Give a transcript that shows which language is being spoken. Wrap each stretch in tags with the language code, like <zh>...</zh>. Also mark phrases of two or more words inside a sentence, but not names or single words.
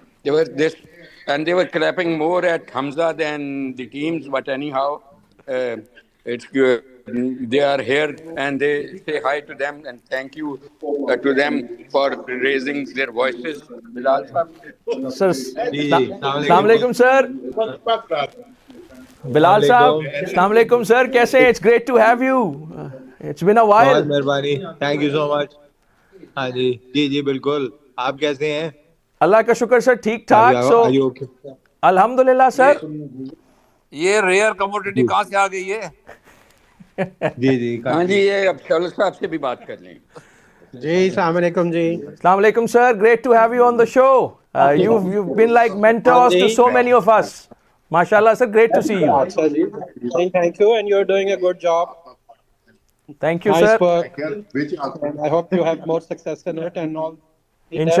<en>They were clapping more at Hamza than the teams. But anyhow, it's good. They are here and they say hi to them and thank you to them for raising their voices. Bilal Sahab. Sir,</en> <ar>السلام عليكم, sir. Bilal Sahab, السلام عليكم,</ar> <en>sir.</en> <ur>کیسے ہیں?</ur> <en>It's great to have you. It's been a while. Thank you so much.</en> <ur>ہاں جی جی جی بالکل آپ کیسے ہیں اللہ کا شکر سر ٹھیک ٹھاک سو الحمدللہ سر یہ</ur> <en>rare commodity</en> <ur>کہاں سے آ گئی ہے جی جی ہاں جی یہ اب شول صاحب سے بھی بات کر لیں</ur> <ar>Ji, السلام عليكم ji. السلام عليكم,</ar> <en>sir. Great to have you on the show. You've been like mentors to so many of us. MashaAllah, sir. Great to see you.</en> <ur>اچھا جی.</ur> <en>Thank you, and you're doing a good job. Thank you, Nice sir. work. And I hope you have more success in it, and all the level</en>